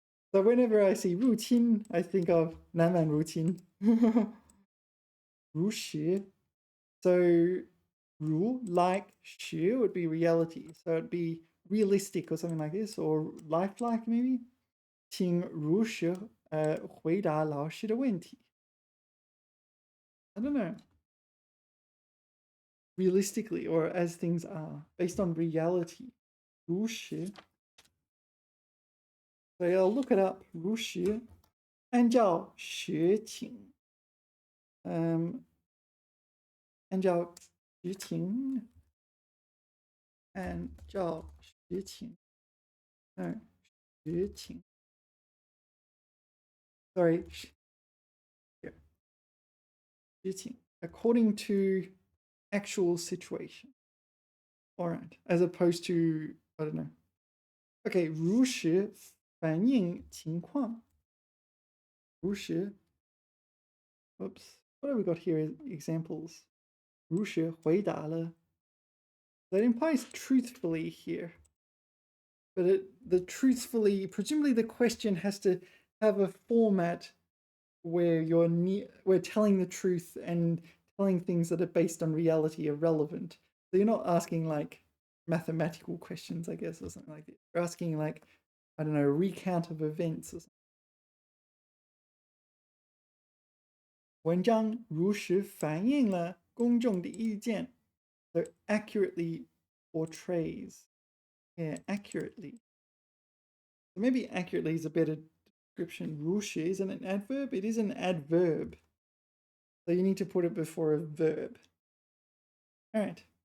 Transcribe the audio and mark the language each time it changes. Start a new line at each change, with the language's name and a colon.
English: So whenever I see 入侵, I think of 南蛮入侵.
Chinese: 如实.
English: So 如 like 实 would be reality. So it'd be realistic or something like this, or lifelike maybe.
Chinese: 请如实回答老师的问题.
English: I don't know. Realistically, or as things are, based on reality.
Chinese: 如实.
English: So I'll look it up.
Chinese: 如实.按照实情. 按照实情. 按照实情.No, 实情.
English: Sorry. Here. 实情. According to actual situation. All right, as opposed to, I don't know.
Chinese: Okay, 如实反映情况。
English: 如实 Oops. What have we got here? Examples.
Chinese: 如实回答了.
English: That implies truthfully here. But the truthfully, presumably the question has to have a format where we're telling the truth and telling things that are based on reality are relevant. So you're not asking like mathematical questions, I guess, or something like that. You're asking like, I don't know, a recount of events or something.
Chinese: 文章如实反映了公众的意见.
English: So accurately portrays. Yeah, accurately. So maybe accurately is a better description. 如实 isn't an adverb? It is an adverb. So you need to put it before a verb. All right.